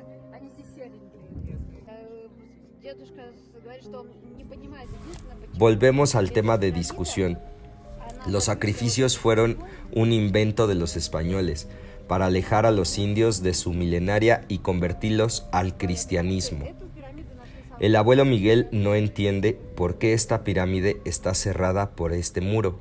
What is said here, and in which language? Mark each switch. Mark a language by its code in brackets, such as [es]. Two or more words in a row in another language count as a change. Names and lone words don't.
[ru] Они здесь серенькие. Дедушка говорит, что он не понимает единственное, почему. [es] Volvemos al tema de discusión. Los sacrificios fueron un invento de los españoles para alejar a los indios de su milenaria y convertirlos al cristianismo. El abuelo Miguel no entiende por qué esta pirámide está cerrada por este muro.